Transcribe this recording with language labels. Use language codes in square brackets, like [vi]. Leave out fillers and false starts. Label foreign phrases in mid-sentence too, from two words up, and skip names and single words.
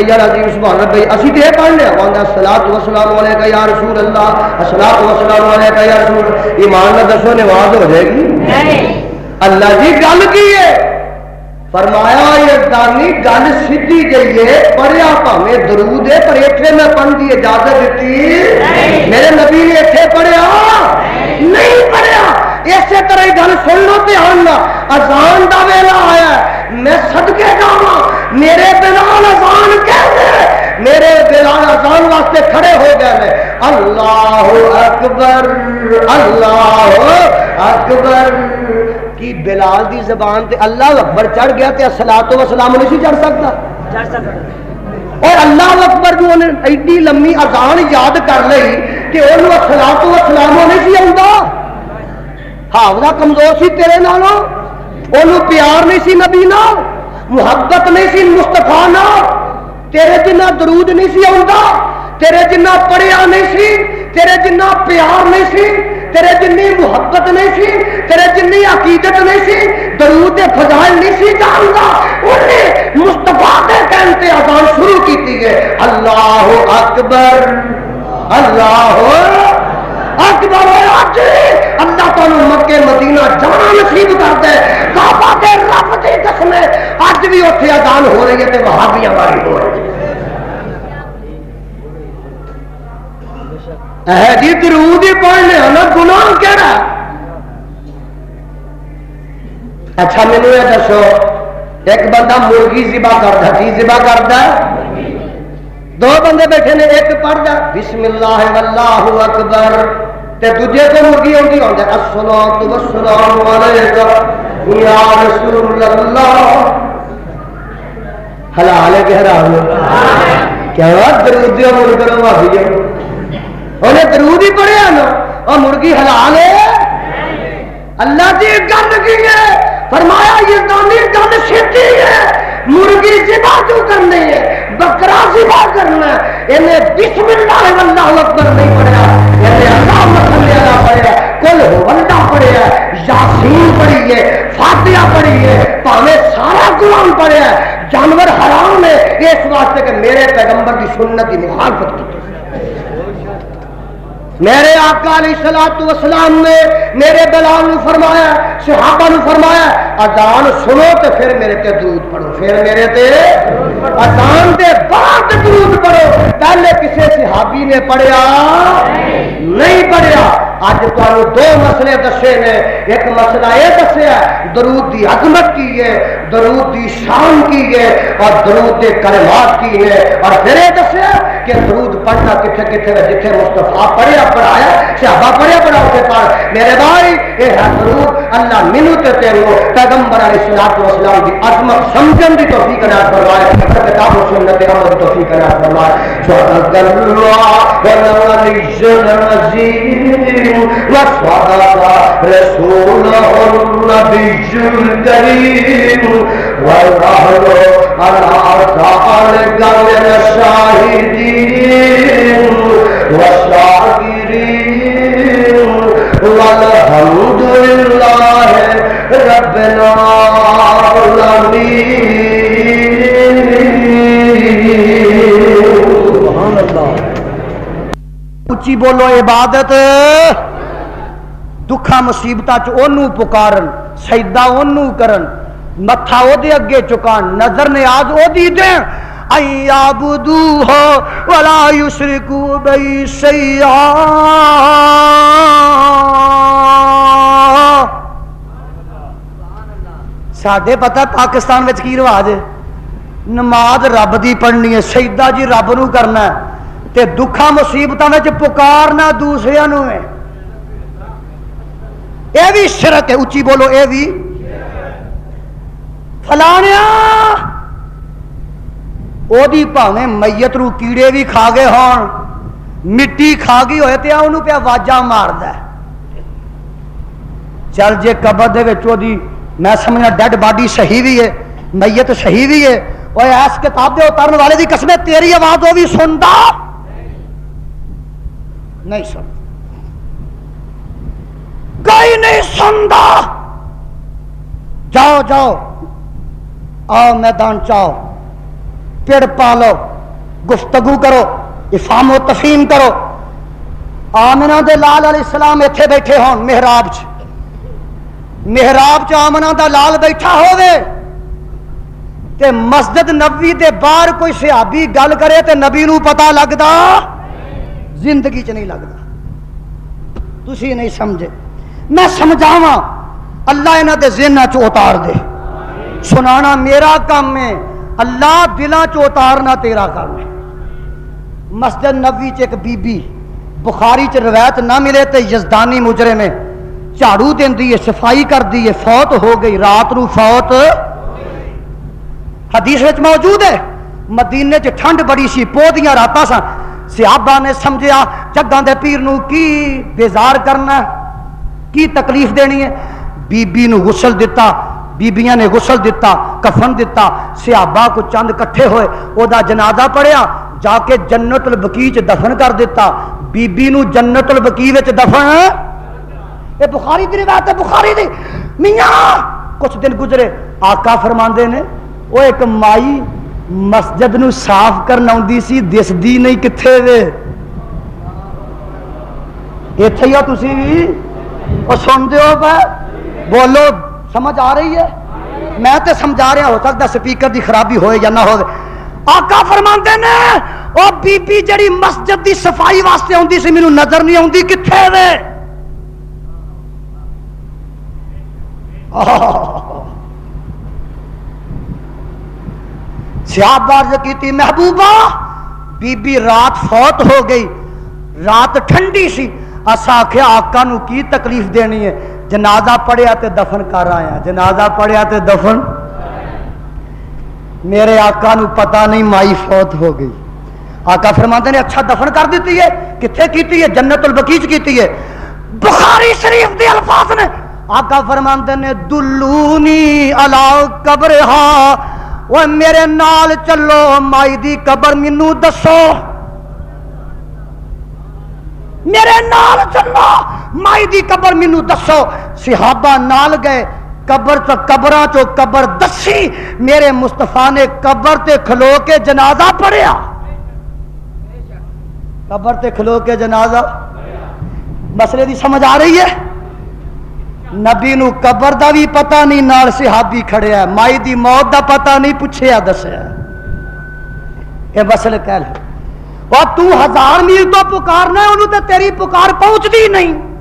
[ar] العظیم سبحان ربی [pa] اسی تے پڑھ لیا واندا [ar] الصلاۃ والسلام علیکہ یا رسول اللہ الصلاۃ والسلام علیکہ یا رسول [pa] ایمان نہ دسو نماز ہو جائے گی نہیں اللہ جی گل کی ہے فرمایا یزدانی گل سیدھی گئی ہے پڑھیا پاویں درود ہے پر ایتھے میں پڑھن دی اجازت دیتی میرے نبی نے ایتھے پڑھیا نہیں پڑھیا اسی طرح گل سن لو دھیان نال اذان دا ویلا آیا میں صدقے جاواں میرے بلال اذان کہندے میرے بلال اذان واسطے کھڑے ہو گئے نے [ar] اللہ اکبر [pa] کی بلال دی زبان تے [ar] اللہ اکبر [pa] چڑھ گیا تے [ar] الصلاۃ والسلام [pa] نہیں سی چڑھ سکتا اور [ar] اللہ اکبر [pa] جو انہیں ایڈی لمبی اذان یاد کر لئی کہ انہوں [ar] الصلاۃ والسلام [pa] نہیں سی آندا حافظہ کمزور سی تیرے نالوں انہوں پیار نہیں سی نبی نال محبت نہیں سی مصطفیٰ نال تیرے جنہ درود نہیں سی آندا تیرے جنہ پڑھیا نہیں سی تیرے جنہ پیار نہیں سی تیرے جنی محبت نہیں سی تیرے جنی عقیدت نہیں سی درود فضائل نہیں سی جانتا انہیں مصطفیٰ کے کہتے اذان شروع کی ہے [ar] اللہ اکبر اللہ اکبر [pa] اللہ تعالی مکے مدینہ جانا نصیب کر دے کعبہ دے رب دی قسم اج بھی اوتھے اذان ہو رہی ہے تے وہابیاں والی ہو رہی ہے جی درود ہی پڑھنے نا گناہ کہڑا اچھا مینوں یہ دسو ایک بندہ مرغی ذبح کردا کی ذبح کردا دو بندے بیٹھے نے ایک پڑھدا [ar] بسم اللہ واللہ اکبر [pa] تے دوجے کو مرغی آندی ہوندا [ar] الصلاۃ والسلام علیکہ یا رسول اللہ [pa] حلال ہے کہ حرام ہے کیا درود دی عمل کرو بھائی انہیں درود ہی پڑھیا نا اور مرغی حلال ہے اللہ کی گل کی ہے فرمایا یزدانی گل سیدھی ہے مرغی ذبح جو کرنی ہے بکرا ذبح کرنا ہے انہیں [ar] بسم اللہ واللہ اکبر [pa] نہیں پڑھیا انہیں [ar] اللہم صلی علی [pa] پڑھیا [ar] قل هو اللہ [pa] پڑھیا یاسین پڑھی ہے فاتحہ پڑھی ہے پاویں سارا قرآن پڑھیا ہے جانور حرام ہے اس واسطے کہ میرے پیغمبر کی سنت کی مخالفت کی میرے آقا [ar] علیہ الصلوۃ والسلام [pa] نے میرے بلال نے فرمایا صحابہ نے فرمایا اذان سنو تو پھر میرے تے درود پڑھو پھر میرے تے اذان دے بعد درود پڑھو پہلے کسی صحابی نے پڑھیا نہیں پڑھیا اج تانوں دو مسئلے دسے نے ایک مسئلہ یہ دسیا درود دی عظمت کی ہے درود دی شان کی ہے اور درود دے کلمات کی ہے اور پھر یہ دسیا کہ درود پڑھنا کتنے کتنے جتنے مصطفیٰ پڑھیا پڑھایا صحابہ پڑھیا پڑھا اسے پڑھ میرے بھائی یہ ہے درود اللہ منو تے تینوں پیغمبر [ar] علیہ الصلوۃ والسلام [pa] کی عظمت سمجھن دی توفیق عطا فرمائے کتاب و سنت عمل کی توفیق عطا فرمائے [ar] صدق اللہ والعلی العظیم وصدق رسولہ النبی الکریم والرحل على ذلك من الشاهدين والشاكرين والحمد لله رب العالمين سبحان اللہ [pa] اچھی بولو عبادت دکھا مصیبتاں چ اونوں پکارن سجدہ اونوں کرن متھا او دے اگے چکان نظر نیاز او دی دین [ar] ایعبدوہ ولا یشرکو بی شیئا [pa] ساڈے پتہ پاکستان وچ کی رواج ہے نماز رب دی پڑھنی ہے سجدہ جی رب نو کرنا ہے تے دکھاں مصیبتاں وچ پکارنا دوسریاں نو ہے اے بھی شرک ہے اچھی بولو اے بھی فلانیا او دی پاویں میت رو کیڑے بھی کھا گئے ہون مٹی کھا گئی ہوئے تے اونوں پیا واجا ماردا ہے چل جے قبر دے وچ او دی میں سمجھنا [en] dead body [pa] صحیح بھی ہے میت صحیح بھی ہے اوے اس کتاب دے اترن والے دی قسم تیری آواز او بھی سندا نہیں سن کوئی نہیں سندا جاؤ جاؤ آؤ میدان چاؤ پڑ پالو، گفتگو کرو، افہام و تفہیم کرو۔ آمنہ دے لال [ar] علیہ السلام [pa] ایتھے بیٹھے ہون محراب چ، محراب چ آمنہ دا لال بیٹھا ہوئے تے مسجد نبوی دے باہر کوئی صحابی گل کرے تے نبی نو پتہ لگدا؟ زندگی چ نہیں لگدا۔ تسی نہیں سمجھے، میں سمجھاواں، اللہ انہاں دے ذہناں چ اتار دے۔ سنانا میرا کام ہے، اللہ دلاں چ اتارنا تیرا کام ہے۔ مسجد نبوی چ ایک بی بی، بخاری چ روایت نہ ملے تے یزدانی مجرم ہے، جھاڑو دیندی ہے، صفائی کردی ہے، فوت ہو گئی، رات نو فوت، حدیث وچ موجود ہے۔ مدینے چ ٹھنڈ بڑی سی، پودیاں راتاں سن، صحابہ نے سمجھیا جگاں دے پیر نو کی بیزار کرنا ہے، کی تکلیف دینی ہے، بی بی نو غسل دیتا، بیبیاں نے غسل دیتا، کفن دیتا، صحابہ کو چند کٹھے ہوئے، او دا جنازہ پڑھیا، جا کے جنت البقیع چ دفن کر دیتا، بی بی نو جنت البقیع وچ دفن، اے بخاری دی روایت ہے، بخاری دی۔ میاں کچھ دن گزرے، آقا فرماندے نے او ایک مائی مسجد نو صاف کرنا ہوندی سی، دسدی نہیں کتھے وے، ایتھے ہی ہو تسی بھی، او سن دیو پہ، بولو، سمجھ آ رہی ہے؟ میں تے سمجھا رہا، ہو سکتا سپیکر دی خرابی ہوئے یا نہ ہوئے۔ آقا فرماندے نے او بی بی جڑی مسجد دی صفائی واسطے ہوندی سی، مینوں نظر نہیں ہوندی کتھے وے۔ صحابہ عرض کیتی محبوبہ بی بی رات فوت ہو گئی، رات ٹھنڈی سی، اسا آکھیا آقا نو کی تکلیف دینی ہے، جنازہ پڑھیا تے دفن کر آیا، جنازہ پڑھیا تے دفن۔ میرے آقا نو پتہ نہیں مائی فوت ہو گئی۔ آقا فرماتے نے اچھا دفن کر دیتی ہے، کتھے کیتی ہے؟ جنت البقیع کیتی ہے۔ بخاری شریف دے الفاظ نے، آقا فرماتے نے [ar] دلونی علی قبرہا، [pa] وہ میرے نال چلو مائی دی قبر مینوں دسو، میرے نال چلو مائی دی قبر مینوں دسو۔ صحابہ نال گئے، قبر چو قبراں چو قبر دسی، میرے مصطفیٰ نے قبر تے کھلو کے جنازہ پڑھیا، قبر تے کھلو کے جنازہ۔ مسئلے دی سمجھ آ رہی ہے؟ نبی نو قبر دا بھی پتہ نہیں، نال صحابی کھڑیا ہے، مائی دی موت دا پتہ نہیں، پوچھیا دسیا، یہ مسئلہ کہہ لے۔ اور تو 1000 میل تو پکارنا ہے انہوں تے تیری پکار پہنچتی نہیں۔